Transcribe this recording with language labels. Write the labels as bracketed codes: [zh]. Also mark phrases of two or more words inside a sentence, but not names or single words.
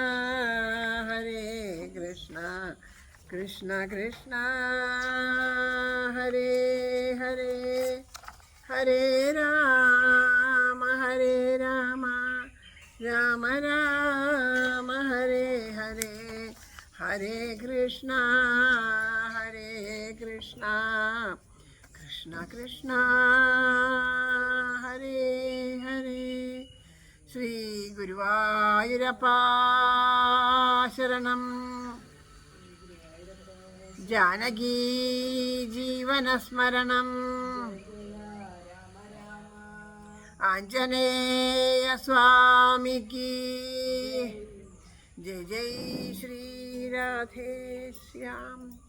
[sa] കൃഷ്ണ കൃഷ്ണ ഹരേ ഹരേ ഹരേ രാമ രാമ രാമ ഹരേ ഹരേ ഹരേ കൃഷ്ണ കൃഷ്ണ കൃഷ്ണ ഹരേ ഹരേ ശ്രീ ഗുരുവായൂരപ്പ ശരണം. ജാനകീ ജീവനസ്മരണം ആഞ്ജനേയ സ്വാമിക്ക് ജയ് ജയ് ശ്രീ രാധേശ്യാം.